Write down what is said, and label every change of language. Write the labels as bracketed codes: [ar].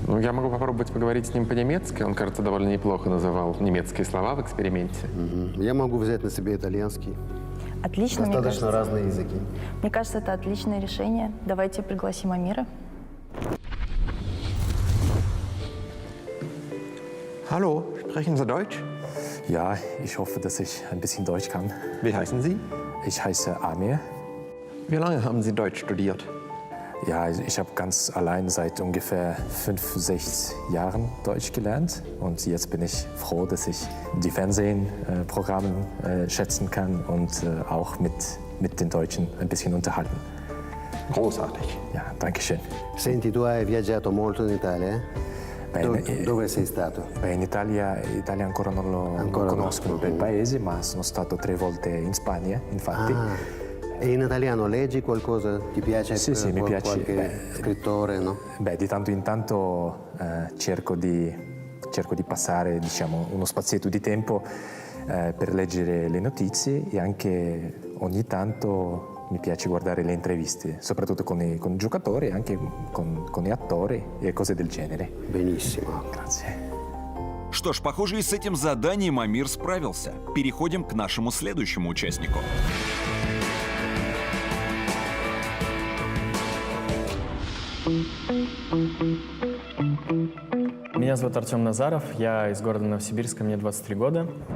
[ru] Ну, я могу попробовать поговорить с ним по-немецки. Он, кажется, довольно неплохо называл немецкие слова в эксперименте. Я могу взять на себя итальянский. Отлично, мне Достаточно кажется. разные языки. Мне кажется, это отличное решение. Давайте пригласим Амира. [de] Hallo, sprechen Sie Deutsch? Ja, ich hoffe, dass ich ein bisschen Deutsch kann. Wie heißen Sie? Ich heiße Amir. Wie lange haben Sie Deutsch studiert? Ja, ich habe ganz allein seit ungefähr 5, 6 Jahren Deutsch gelernt. Und jetzt bin ich froh, dass ich die Fernsehprogramme schätzen kann und auch mit den Deutschen ein bisschen unterhalten. Großartig. Ja, danke schön. [it] Senti, tu hai viaggiato molto in Italia? Dove sei stato? In Italia ancora non conosco il bel paese, ma sono stato 3 volte in Spagna, infatti. E in italiano leggi qualcosa? Ti piace Sì, mi piace. qualche scrittore, no? Beh, di tanto in tanto cerco di passare, diciamo, uno spazietto di tempo per leggere le notizie e anche ogni tanto mi piace guardare le interviste, soprattutto con i giocatori e anche con gli attori e cose del genere. Benissimo. Grazie. [ru] Что ж, похоже, и с этим заданием Амир справился. Переходим к нашему следующему участнику. Меня Меня зовут Артем Назаров, я из города Новосибирска, мне 23 года.